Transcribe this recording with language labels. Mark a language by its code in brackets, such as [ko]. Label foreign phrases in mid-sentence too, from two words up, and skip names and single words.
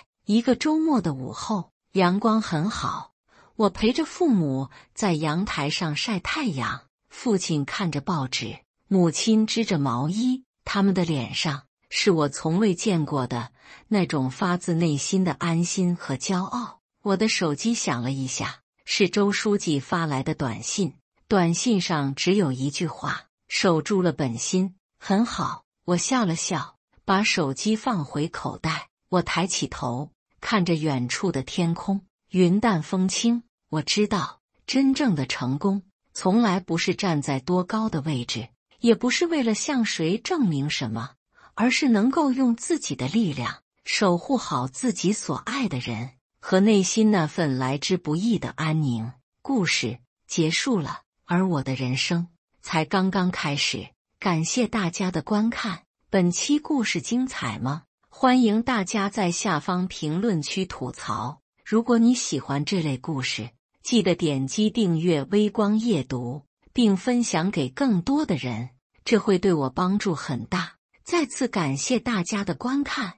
[zh] 一個週末的午後，陽光很好，我陪着父母在陽台上曬太陽。父親看着報紙，母親織着毛衣，他們的臉上是我從未見過的那種發自內心的安心和驕傲。我的手機響了一下，是周書記發來的短信： 短信上只有一句話：守住了本心，很好。我笑了笑，把手機放回口袋。我抬起头，看着遠處的天空，雲淡風輕。我知道，真正的成功，從來不是站在多高的位置，也不是為了向誰證明什麼，而是能夠用自己的力量，守護好自己所愛的人，和內心那份來之不易的安寧。故事結束了，而我的人生才剛剛開始。感謝大家的觀看，本期故事精彩嗎？歡迎大家在下方評論區吐槽。如果你喜歡這類故事，記得點擊訂閱微光夜讀，並分享給更多的人，這會對我幫助很大。再次感謝大家的觀看。